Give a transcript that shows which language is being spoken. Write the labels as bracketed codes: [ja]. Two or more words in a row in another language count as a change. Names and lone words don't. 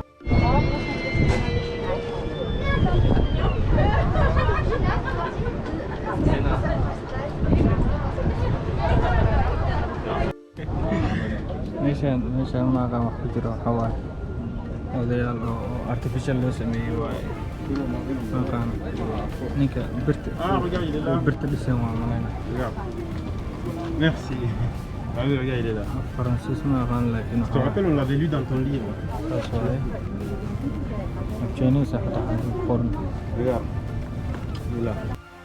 [so] meeshaan maaqaan wax ku jiro waxaa waaye odayaal oo artificial loo sameeyey waaye maaqaan ninka birta dhisan waa malayna [fr] Merci. Ah oui, regarde, il est là. [so] faransiis ma aqaan laakiin [fr] Je te rappelle, on l'avait lu dans ton livre. [so] saas waaye Chinese xataa qoran [fr] Regarde. Il est là.